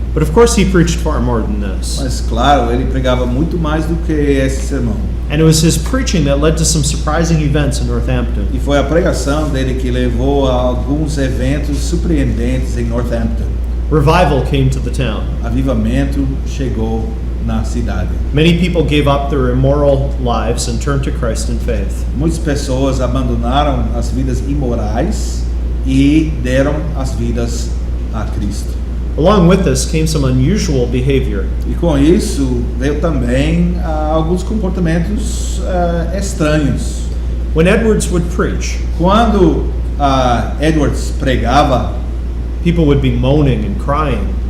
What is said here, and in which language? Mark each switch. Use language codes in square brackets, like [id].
[en] But of course, he preached far more than this. [pt] Mas claro, ele pregava muito mais do que esse sermão. [en] And it was his preaching that led to some surprising events in Northampton. [pt] E foi a pregação dele que levou a alguns eventos surpreendentes em Northampton. [en] Revival came to the town. [pt] Avivamento chegou na cidade. [en] Many people gave up their immoral lives and turned to Christ in faith. [pt] Muitas pessoas abandonaram as vidas imorais e deram as vidas a Cristo. [en] Along with this came some unusual behavior. [pt] E com isso veio também alguns comportamentos estranhos. [en] When Edwards would preach, [pt] Quando Edwards pregava, [en] people would be moaning and crying.